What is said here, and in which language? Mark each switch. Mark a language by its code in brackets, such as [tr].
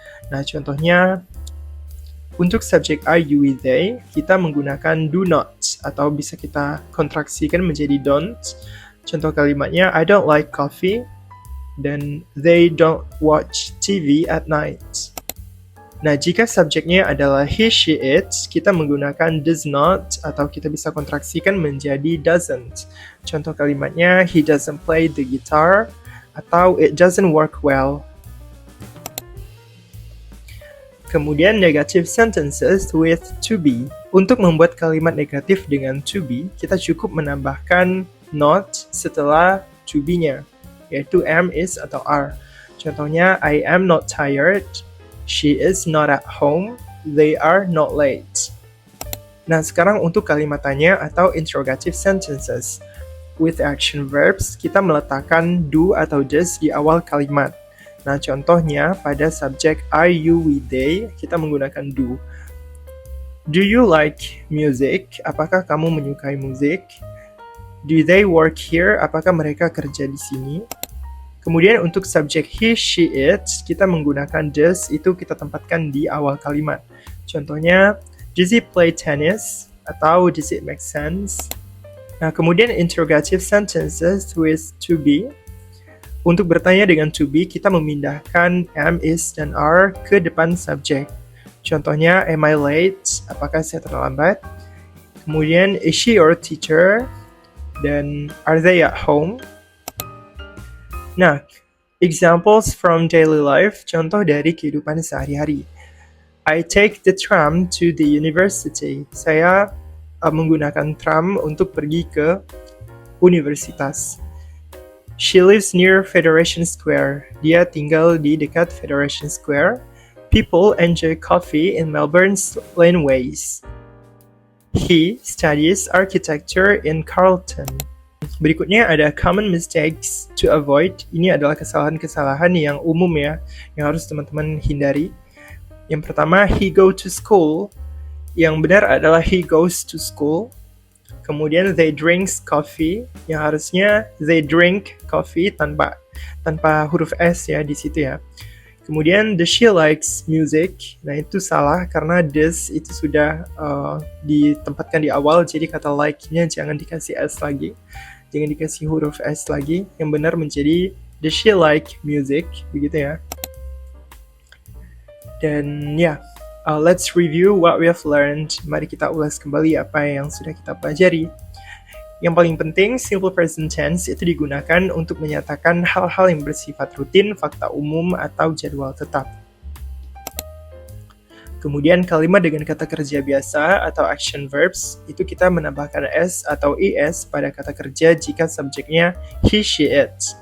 [id] Nah, contohnya, untuk subjek I, you, we, they, kita menggunakan [en] do not [id] atau bisa kita kontraksikan menjadi don't. Contoh kalimatnya, [en] I don't like coffee, [id] dan [en] they don't watch TV at night. [id] Nah, jika subjeknya adalah he, she, it, kita menggunakan [en] does not [id] atau kita bisa kontraksikan menjadi doesn't. Contoh kalimatnya, [en] he doesn't play the guitar [id] atau [en] it doesn't work well. [id] Kemudian [en] negative sentences with to be. [id] Untuk membuat kalimat negatif dengan to be, kita cukup menambahkan not setelah to be-nya, yaitu am, is, atau are. [en] Contohnya, I am not tired. She is not at home. They are not late. [id] Nah, sekarang untuk kalimat tanya atau interrogative sentences. [en] With action verbs, [id] kita meletakkan do atau does di awal kalimat. Nah, contohnya pada subjek I, you, we, they, kita menggunakan do. [en] Do you like music? [id] Apakah kamu menyukai musik? [en] Do they work here? [id] Apakah mereka kerja di sini? Kemudian untuk subjek he, she, it, kita menggunakan does, itu kita tempatkan di awal kalimat. Contohnya, [en] does he play tennis? [id] Atau [en] does it make sense? [id] Nah, kemudian [en] interrogative sentences with to be. [id] Untuk bertanya dengan to be, kita memindahkan am, is, dan are ke depan subjek. Contohnya, [en] am I late? [id] Apakah saya terlambat? Kemudian, [en] is she your teacher? [id] Dan [en] are they at home? [id] Nah, [en] examples from daily life, [id] contoh dari kehidupan sehari-hari. [en] I take the tram to the university. [id] Saya menggunakan tram untuk pergi ke universitas. [en] She lives near Federation Square. [id] Dia tinggal di dekat Federation Square. [en] People enjoy coffee in Melbourne's laneways. He studies architecture in Carlton. [id] Berikutnya ada [en] common mistakes to avoid. [id] Ini adalah kesalahan-kesalahan yang umum ya, yang harus teman-teman hindari. Yang pertama, [en] he go to school. [id] Yang benar adalah [en] he goes to school. [id] Kemudian [en] they drinks coffee. [id] Yang harusnya [en] they drink coffee [id] tanpa huruf S ya di situ ya. [en] Kemudian the she likes music. [id] Nah itu salah karena this itu sudah ditempatkan di awal, jadi kata like-nya jangan dikasih S lagi, jangan dikasih huruf S lagi. Yang benar menjadi [en] the she like music, [id] begitu ya. Dan ya, [en] let's review what we have learned. [id] Mari kita ulas kembali apa yang sudah kita pelajari. Yang paling penting, simple present tense itu digunakan untuk menyatakan hal-hal yang bersifat rutin, fakta umum, atau jadwal tetap. Kemudian kalimat dengan kata kerja biasa atau [en] action verbs, [id] itu kita menambahkan s atau es pada kata kerja jika subjeknya he, she, it.